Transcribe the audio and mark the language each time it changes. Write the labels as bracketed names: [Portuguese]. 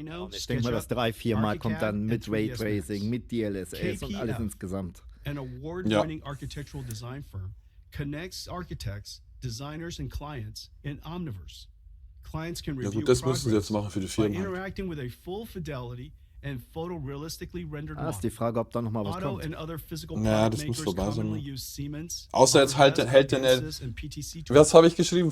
[German] Ich denke mal, das 3, 4 Mal kommt dann mit Raytracing, mit DLSS und alles insgesamt. [English] An award-winning architectural design firm connects architects, designers and clients in Omniverse. Clients can review [German] das müssen sie jetzt machen für die Firmen. [English] interacting with a full fidelity and photorealistically rendered [German] ist die Frage, ob da noch mal was kommt. Ja, das muss vorbei sein. Außer jetzt hält der was habe ich geschrieben?